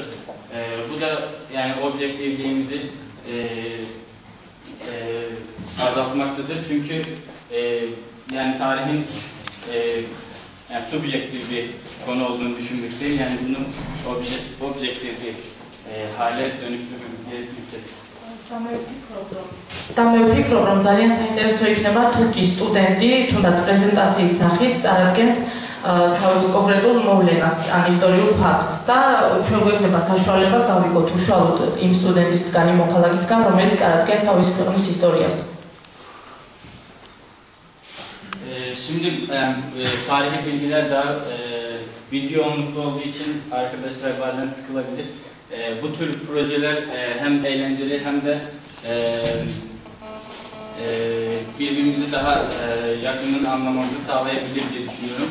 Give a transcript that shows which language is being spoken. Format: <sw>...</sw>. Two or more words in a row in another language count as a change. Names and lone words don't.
<tr>Bu da yani objektifliğimizi azaltmaktadır çünkü yani tarihin yani subjektif bir konu olduğunu düşünmekteyim. Yani bunun objektif bir hale dönüştürmemizi gerekir.</tr> <ka>Დამევფიქრობ, რომ ძალიან საინტერესო იქნება თურქიის სტუდენტი, თუნდაც პრეზენტაციის სახით წარადგენს თავის კონკრეტულ მოვლენას, ან ისტორიულ ფაქტს და ჩვენ გვექნება საშუალება გავიგოთ უშუალოდ იმ სტუდენტისგან, იმ მოქალაქისგან, რომელიც წარადგენს თავის ქვეყნის ისტორიას.</ka> <tr>Şimdi tarihi bilgiler daha bilgi yoğunluklu olduğu için arkadaşlar bazen sıkılabilir. Bu tür projeler hem eğlenceli hem de birbirimizi daha yakından anlamamızı sağlayabilir diye düşünüyorum.</tr>